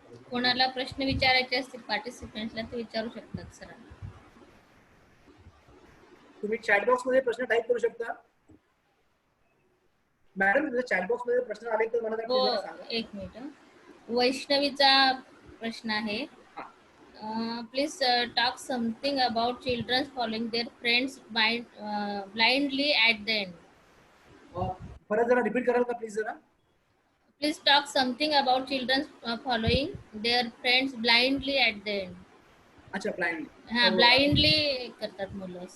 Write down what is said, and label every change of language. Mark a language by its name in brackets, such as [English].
[Marathi] कोणाला प्रश्न विचारायचे असतील पार्टिसिपेंट्सला ते विचारू शकतात सर. तुम्ही चॅट बॉक्स मध्ये प्रश्न टाईप करू शकता. मॅडम जर चॅट बॉक्स मध्ये प्रश्न आले तर मला सांगा. एक मिनिट. वैष्णवीचा प्रश्न आहे. [English] Please talk something about children following their friends blindly at the end. [Marathi] परत जरा रिपीट कराल का प्लीज जरा. [English] Please talk something about children following their friends blindly at the end. [Marathi] अच्छा ब्लाइंडली. हाँ blindly करतात मुलं.